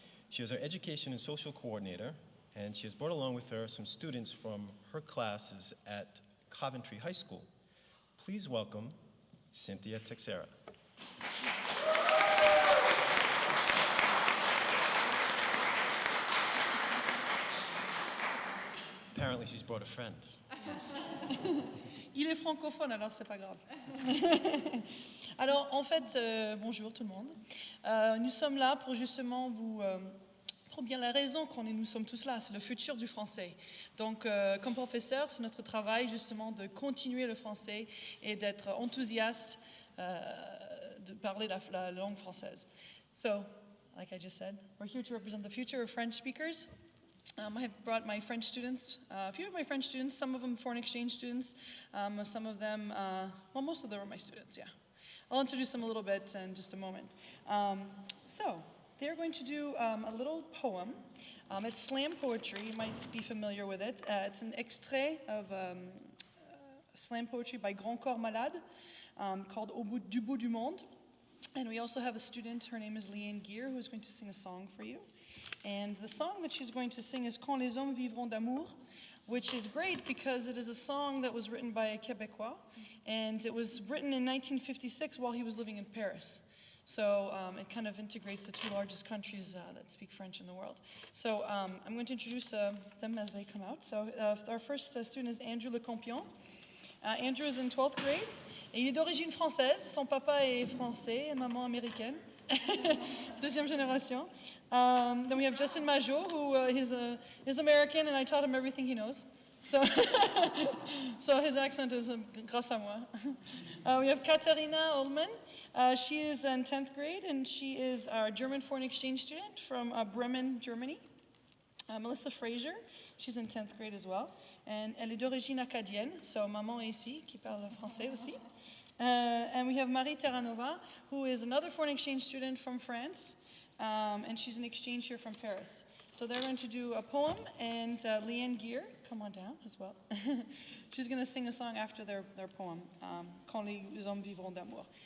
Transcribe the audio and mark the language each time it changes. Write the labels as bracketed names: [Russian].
[English] She is our Education and Social Coordinator, and she has brought along with her some students from her classes at Coventry High School. Please welcome Cynthia Texera. Apparently she's brought a friend. [French] Il est francophone, alors c'est pas grave. Alors, en fait, bonjour tout le monde. Nous sommes là pour justement pour bien la raison nous sommes tous là, c'est le futur du français. Donc, comme professeur, c'est notre travail justement de continuer le français et d'être enthousiaste de parler la langue française. [English] So, like I just said, we're here to represent the future of French speakers. I have brought my French students, a few of my French students, some of them foreign exchange students, some of them, well, most of them are my students, yeah. I'll introduce them a little bit in just a moment. So, they're going to do a little poem. It's slam poetry, you might be familiar with it. It's an extrait of slam poetry by Grand Corps Malade called Du bout du monde. And we also have a student, her name is Leanne Gear, who is going to sing a song for you. And the song that she's going to sing is Quand les hommes vivront d'amour, which is great because it is a song that was written by a Québécois, and it was written in 1956 while he was living in Paris. So it kind of integrates the two largest countries that speak French in the world. So I'm going to introduce them as they come out. So our first student is Andrew Lecampion. Andrew is in 12th grade. [French] Et il est d'origine française. Son papa est français et maman américaine. Deuxième génération. [English] Then we have Justin Majot, who is American, and I taught him everything he knows. So, so his accent is [French] grâce à moi. [English] We have Katharina Ullman. She is in 10th grade, and she is our German foreign exchange student from Bremen, Germany. Melissa Fraser, she's in 10th grade as well. And [French] elle est d'origine acadienne, so maman est ici, qui parle français aussi. [English] And we have Marie Terranova, who is another foreign exchange student from France, and she's an exchange here from Paris. So they're going to do a poem, and Leanne Gear, come on down as well. She's going to sing a song after their poem, Quand les hommes vivront d'amour.